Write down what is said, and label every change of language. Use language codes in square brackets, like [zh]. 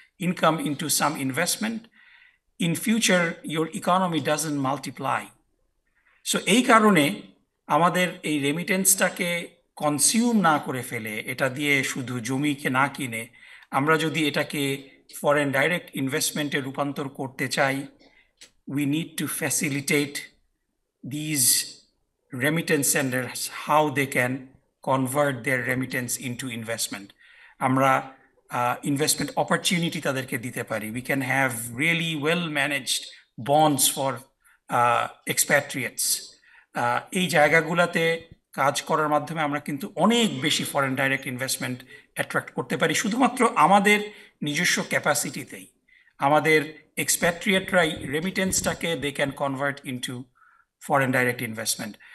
[en] income into some investment, in future your economy doesn't multiply. [bn] So এই কারণে আমাদের এই রেমিটেন্সটাকে কনজিউম না করে ফেলে, এটা দিয়ে শুধু জমিকে না কিনে আমরা যদি এটাকে ফরেন ডাইরেক্ট ইনভেস্টমেন্টে রূপান্তর করতে চাই, [en] we need to facilitate these remittance senders how they can convert their remittance into investment. [bn] আমরা investment opportunity তাদেরকে দিতে পারি. [en] We can have really well managed bonds for expatriates. [bn] এই জায়গাগুলোতে কাজ করার মাধ্যমে আমরা কিন্তু অনেক বেশি ফরেন ডাইরেক্ট ইনভেস্টমেন্ট অ্যাট্রাক্ট করতে পারি শুধুমাত্র আমাদের নিজস্ব ক্যাপাসিটিতেই। আমাদের এক্সপ্যাট্রিয়েটরাই রেমিটেন্সটাকে [en] They can convert into foreign direct investment.